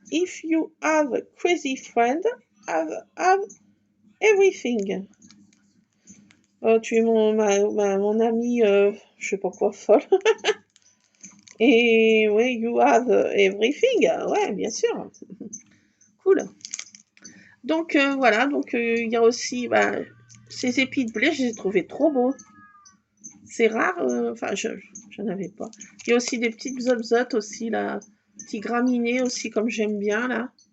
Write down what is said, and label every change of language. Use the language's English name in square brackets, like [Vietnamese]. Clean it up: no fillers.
[English] If you have a crazy friend, have everything. [French] Tu es mon ami, je sais pas quoi, folle. Et oui, [English] you have everything. [French] Ouais, bien sûr. Cool. Donc voilà, donc il y a aussi ces épis de blé, je les ai trouvés trop beaux. C'est rare, enfin je n'en avais pas. Il y a aussi des petites zobzottes aussi là, petits graminées aussi comme j'aime bien là.